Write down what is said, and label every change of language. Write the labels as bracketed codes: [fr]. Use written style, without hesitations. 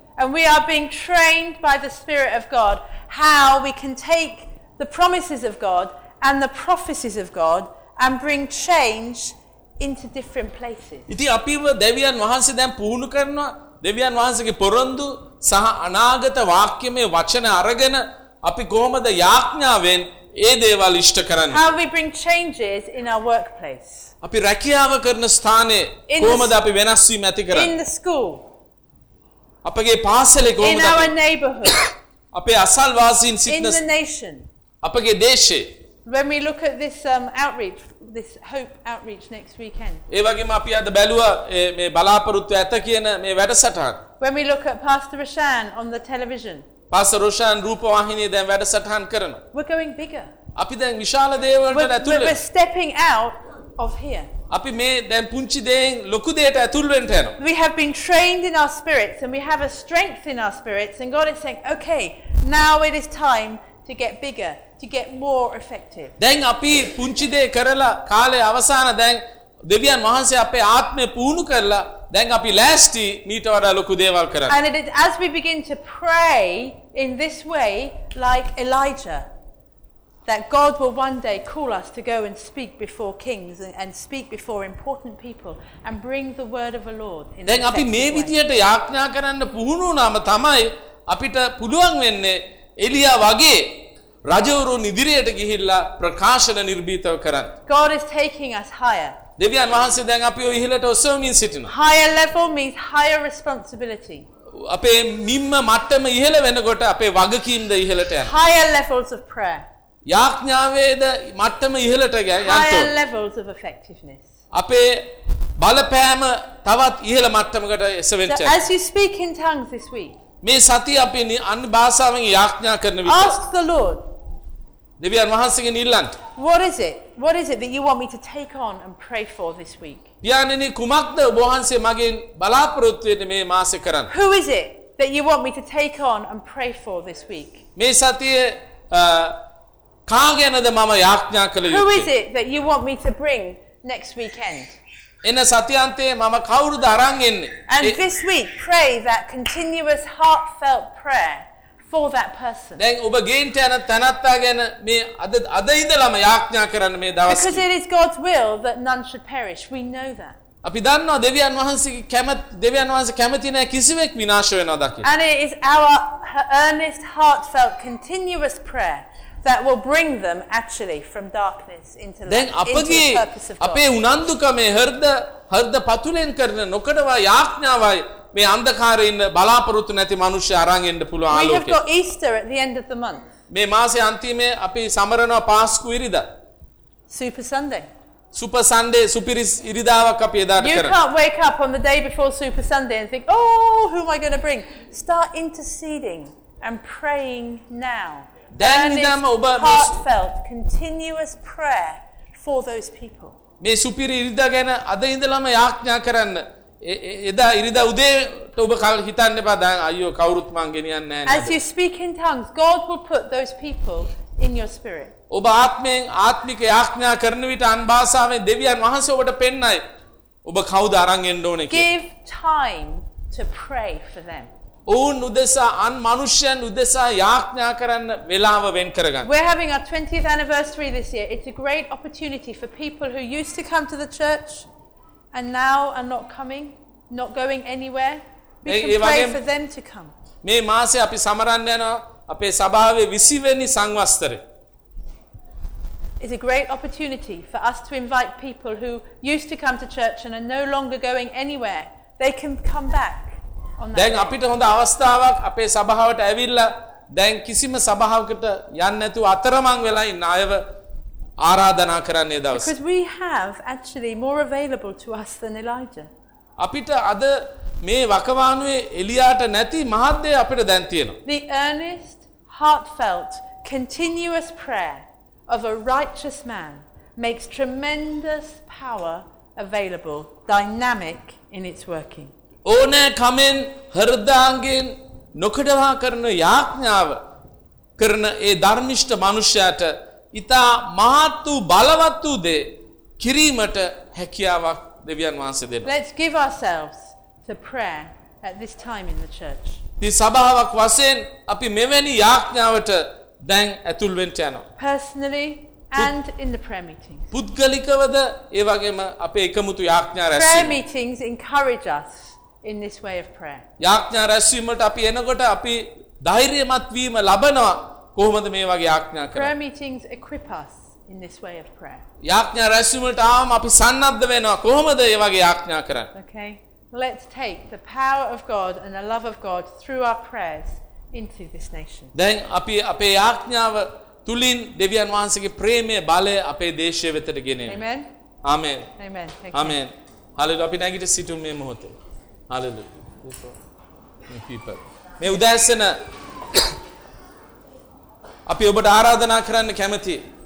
[en] And we are being trained by the Spirit of God how we can take the promises of God and the prophecies of God and bring change into different places. [si] ඉතින් අපිව දෙවියන් වහන්සේ දැන් පුහුණු කරනවා දෙවියන් වහන්සේගේ පොරොන්දු සහ අනාගත වාක්‍යමේ වචන අරගෙන අපි කොහොමද යාඥාවෙන් ඒ දේවල් ඉෂ්ට කරන්නේ [en] How we bring changes in our workplace [si] අපි රැකියාව කරන ස්ථානයේ කොහොමද අපි වෙනස් වීම ඇති කරන්නේ [en] In the school [si] අපගේ පාසලේ කොහොමද [en] In our neighborhood [si] අපේ අසල් වාසීන් සිටින [en] In the nation [si] අපගේ දේශයේ [en] When we look at this outreach this hope outreach next weekend [si] ඒ වගේම අපි අද බැලුවා මේ බලාපොරොත්තු ඇත කියන මේ වැඩසටහන [en] When we look at Pastor Rashan on the television [si] Pastor Roshan රූපවාහිනියේ දැන් වැඩසටහන් කරනවා. [en] We're going bigger. [si] අපි දැන් විශාල දේවල්කට ඇතුල් වෙනවා. [en] We're stepping out of here. [si] අපි මේ දැන් පුංචි දේෙන් ලොකු දෙයට ඇතුල් වෙන්න යනවා. [en] We have been trained in our spirits and we have a strength in our spirits and God is saying, "Okay, now it is time to get bigger, to get more effective." [si] දැන් අපි පුංචි දේ කරලා කාලය අවසන් දැන් දෙවියන් වහන්සේ අපේ ආත්මය පුහුණු කරලා දැන් අපි ලෑස්ටි මීට වඩා ලොකු දේවල් කරන්න. [en] And it is as we begin to pray in this way like Elijah. that God will one day call us to go and speak before kings and speak before important people and bring the word of the Lord in. [si] දැන් අපි මේ විදියට යාඥා කරන්න පුහුණු වුණාම තමයි අපිට පුළුවන් වෙන්නේ එලියා වගේ රජවරු නිදිරියට ගිහිල්ලා ප්‍රකාශන නිර්භීතව කරන්න. [en] God is taking us higher. [si] දෙවියන් වහන්සේ දැන් අපිව ඉහළට ඔසවමින් සිටිනවා. [en] Higher level means higher responsibility. [si] අපේ නිම්ම මට්ටම ඉහළ වෙනකොට අපේ වගකීම්ද ඉහළට යනවා. [en] Higher levels of prayer. [si] යාඥාවේද මට්ටම ඉහළට යනවා. [en] Higher levels of effectiveness. [si] අපේ බලපෑම තවත් ඉහළ මට්ටමකට එසවෙන්න. [en] As you speak in tongues this week. [si] මේ සතිය අපි අන් භාෂාවෙන් යාඥා කරන විට. [en] Ask the Lord. [si] දෙවියන් වහන්සේගෙන් ඉල්ලන්න. [en] What is it? What is it that you want me to take on and pray for this week? [si] යන්නේ කුමක්ද ඔබ වහන්සේ මගෙන් බලාපොරොත්තු වෙන්නේ මේ මාසේ කරන්න? [en] Who is it that you want me to take on and pray for this week? [si] මේ සතියේ කාගෙනද මම යාඥා කළ යුතුද? [en] Who is it that you want me to bring next weekend? [si] එන සතියන්තේ මම කවුරුද අරන් එන්නේ? [en] And this week pray that continuous heartfelt prayer for that person. [si] දැන් ඔබ ගේන්ට යන තනත්තා ගැන මේ අද ඉඳලම යාඥා කරන්න මේ දවස්. [en] Because it is God's will that none should perish. We know that. [si] අපි දන්නවා දෙවියන් වහන්සේ කැමති නැහැ කිසිවෙක් විනාශ වෙනවා දකින්න. [en] And it is our earnest heartfelt continuous prayer that will bring them actually from darkness into light. [si] දැන් අපගේ අපේ උනන්දුකමේ හෘද පතුලෙන් කරන නොකඩවා යාඥාවයි මේ අන්ධකාරයේ ඉන්න බලාපොරොත්තු නැති මිනිස්සු අරන් එන්න පුළුවන් ආලෝකය. [en] We have got Easter at the end of the month. [si] මේ මාසේ අන්තිමේ අපි සමරනවා පාස්කු ඉරිදා. [en] Super Sunday. [si] Super Sunday සුපිරිස් ඉරිදාවක් අපි එදාට කරා. [en] You can't wake up on the day before Super Sunday and think, "Oh, who am I going to bring?" Start interceding and praying now. [si] දැන් ඉඳන්ම ඔබ [en] heartfelt continuous prayer for those people. [si] මේ සුපිරි ඉරිදා ගැන අද ඉඳලම යාඥා කරන්න. එදා ඉරිදා උදේට ඔබ හිතන්න එපා දැන් අයියෝ කවුරුත් මං ගෙනියන්නේ නැහැ. [en] As you speak in tongues, God will put those people in your spirit. [si] ඔබ ආත්මෙන් ආත්මික යාඥා කරන විට අන් භාෂාවෙන් දෙවියන් වහන්සේ ඔබට පෙන්නයි ඔබ කවුද අරන් එන්න ඕනේ කියලා. [en] Give time to pray for them. [si] ඔවුන් උදෙසා අන් මනුෂ්‍යයන් උදෙසා යාඥා කරන්න වෙලාව වෙන් කරගන්න. [en] We're having our 20th anniversary this year. It's a great opportunity for people who used to come to the church and now are not coming, not going anywhere. We can pray for them to come. [si] මේ මාසේ අපි සමරන්න යන අපේ සභාවේ 20 වෙනි සංවස්තරේ. [en] It's a great opportunity for us to invite people who used to come to church and are no longer going anywhere. They can come back on that. [si] දැන් අපිට හොඳ අවස්ථාවක් අපේ සභාවට ඇවිල්ලා දැන් කිසිම සභාවකට යන්න නැතුව අතරමං වෙලා ඉන්න අයව ආරාධනා කරන්නේ දවස. [en] Because we have actually more available to us than Elijah. [si] අපිට අද මේ වකවානුවේ එලියාට නැති මහත්ය අපිට දැන් තියෙනවා. [en] The earnest, heartfelt, continuous prayer of a righteous man makes tremendous power available, dynamic in its working. [si] ඕනෑ කමෙන් හෘදාංගෙන් නොකඩවා කරන යාඥාව කරන ඒ ධර්මිෂ්ඨ මිනිසයාට ඉතා මහත් වූ බලවත් වූ දෙ කිරීමට හැකියාවක් දෙවියන් වහන්සේ දෙනවා. [en] Let's give ourselves to prayer at this time in the church. [si] මේ සභාවක් වශයෙන් අපි මෙවැනි යාඥාවට දැන් ඇතුල් වෙන්න යනවා. [en] Personally and in the prayer meetings. [si] පුද්ගලිකවද ඒ වගේම අපේ එකමුතු යාඥා රැස්වීම. [en] Prayer meetings encourage us in this way of prayer. [si] යාඥා රැස්වීමට අපි එනකොට අපි ධෛර්යමත් වීම ලබනවා. කොහොමද මේ වගේ යාඥා කරන්නේ? [en] Prayer meetings equip us in this way of prayer. [si] යාඥා රැස්වීමට ආවම අපි සන්නද්ධ වෙනවා. කොහොමද මේ වගේ යාඥා කරන්නේ? [en] Okay. Let's take the power of God and the love of God through our prayers into this nation. [si] දැන් අපි අපේ යාඥාව තුලින් දෙවියන් වහන්සේගේ ප්‍රේමයේ බලය අපේ දේශය වෙතට ගෙනෙමු. [en] Amen. Amen. Amen. [si] Amen. Hallelujah. අපි නැගිට සිටුම් මේ මොහොතේ. Hallelujah. මේ උදෑසන අපි ඔබට ආරාධනා කරන්න කැමති.